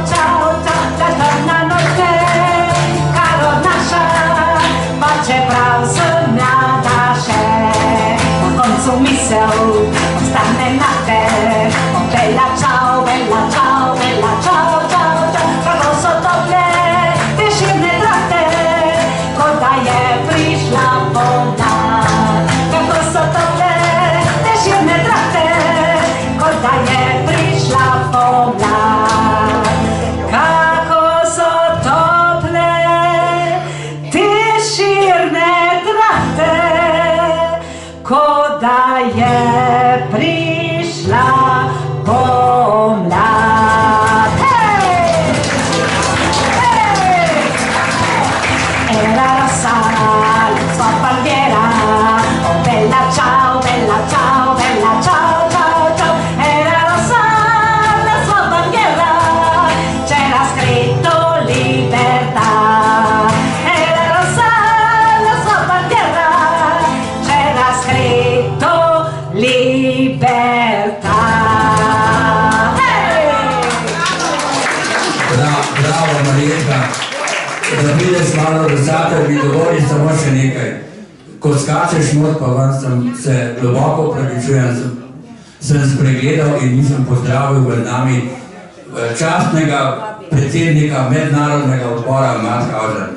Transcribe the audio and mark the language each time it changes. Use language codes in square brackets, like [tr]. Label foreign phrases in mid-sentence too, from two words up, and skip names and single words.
[it] ciao, ciao, [sl] ta črna noče, kar odnaša, pa čeprav sem mlada še, na koncu misel ostane nate, [it] o, bella ciao, bella ciao, bella ciao, ciao, [sl] ciao, kako so tople širne trate, kot da je prišla pomlad. Kako so tople te širne trate, kot da je prišla pomlad. Kako so tople te širne trate, kot da je prišla pomlad. [it] Ciao, bella ciao, bella ciao, ciao, ciao, era rosa la sua bandiera, c'era scritto libertà. Era rosa la sua bandiera, c'era scritto libertà. [sl] Bravo, Marijetka, da prideš malo do sate, mi dovoli samo še nekaj. Ko skačeš not, pa vam se globoko opravičujem, sem spregledal in nisem pozdravil v nami častnega predsednika mednarodnega odbora Mauthausen.